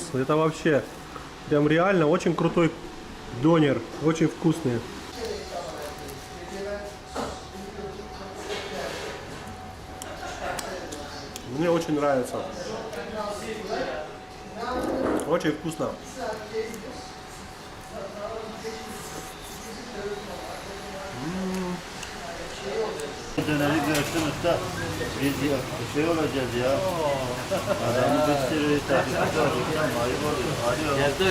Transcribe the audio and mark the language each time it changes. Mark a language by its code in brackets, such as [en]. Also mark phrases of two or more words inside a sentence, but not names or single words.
[ru] Это вообще прям реально очень крутой донер, очень вкусный. Мне очень нравится. Очень вкусно. [tr] Döneri görsün usta. Biz şey olacağız ya. Adamı bir sürü takipçi var. Ayıp oluyor. Arıyor.